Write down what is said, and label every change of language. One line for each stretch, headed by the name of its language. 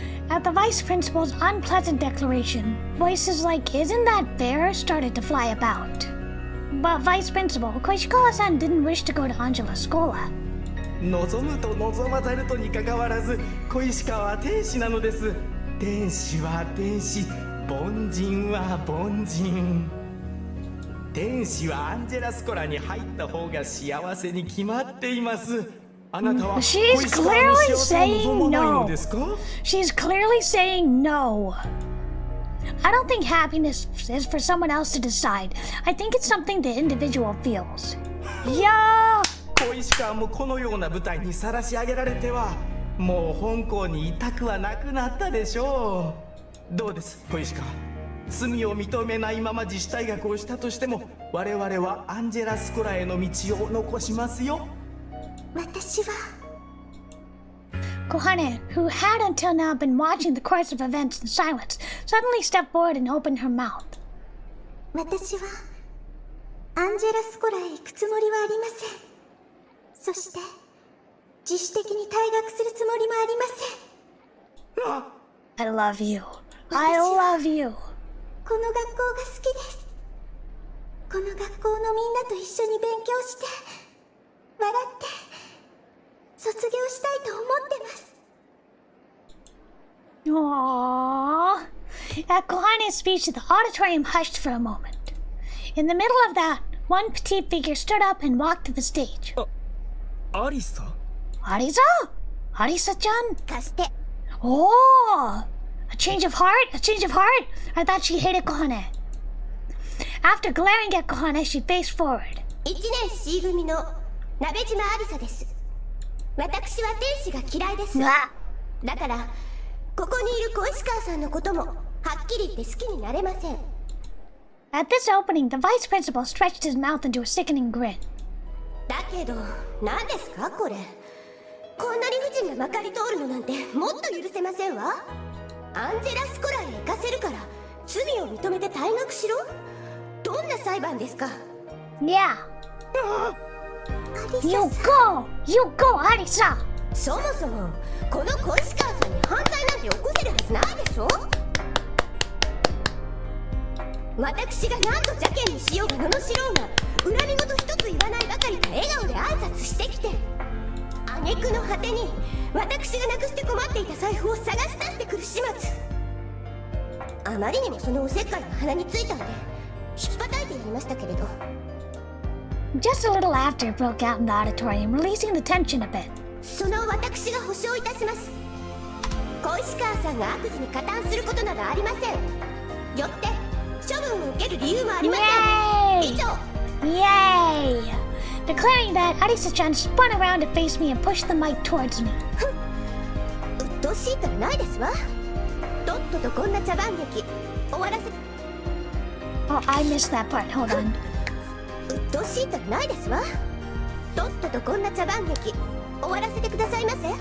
English: At the vice principal's unpleasant declaration, voices like, "Isn't that fair?" started to fly about. But Vice Principal Koishikawa-san didn't wish to go to Angela Scola.
Japanese: 望むと望まざるとにかかわらず、小石川は天使なのです。天使は天使、凡人は凡人。天使はアンジェラスコラに入った方が幸せに決まっています。あなたは小石川の幸せを望まないのですか？
English: She's clearly saying no. I don't think happiness is for someone else to decide. I think it's something the individual feels. Yeah!
Japanese: 小石川もこのような舞台にさらし上げられてはもう本校にいたくはなくなったでしょう。どうです小石川、罪を認めないまま自主退学をしたとしても我々はアンジェラ・スコラへの道を残しますよ。私は
English: Kohane, who had until now been watching the course of events in silence, suddenly stepped forward and opened her mouth.
Japanese: 私はアンジェラスコラへ行くつもりはありません。そして自主的に退学するつもりもありません。
English: I love you. I love you.
Japanese: この学校が好きです。この学校のみんなと一緒に勉強して笑って卒業したいと思ってます。
English: Aww. At Kohane's speech, the auditorium hushed for a moment. In the middle of that, one petite figure stood up and walked to the stage.
Japanese: アリサ
English: Arisa? Arisa-chan?
Japanese: 貸して。
English: Oh! A change of heart? A change of heart? I thought she hated Kohane. After glaring at Kohane, she faced forward.
Japanese: 1年 C 組の鍋島ありさです。私は天使が嫌いです。だからここにいる小石川さんのこともはっきり言って好きになれません。
English: At this opening, the vice principal stretched his mouth into a sickening grin.
Japanese: だけど何ですかこれ。こんな理不尽がまかり通るのなんてもっと許せませんわ。アンジェラ・スコラへ行かせるから罪を認めて退学しろ。どんな裁判ですか。
English: Yeah. You go! You go, Arisa!
Japanese: そもそもこの小石川さんに犯罪なんて起こせるはずないでしょ。私が何度邪険にしようが罵ろうが恨み事一つ言わないばかりか笑顔で挨拶してきて、挙句の果てに私がなくして困っていた財布を探し出してくる始末。あまりにもそのおせっかいが鼻についたので引っ叩いてやりましたけれど。
English: Just a little laughter broke out in the auditorium, releasing the tension a bit.
Japanese: その私が保証いたします。小石川さんが悪事に加担することなどありません。よって処分を受ける理由もありません。以上。
English: Yay! Declaring that, Arisa-chan spun around to face me and pushed the mic towards me.
Japanese: うっとうしいからないですわ。とっととこんな茶番劇終わらせ。
English: Oh, I missed that part. Hold on.
Japanese: うっとうしいからないですわ。とっととこんな茶番劇終わらせてくださいませ。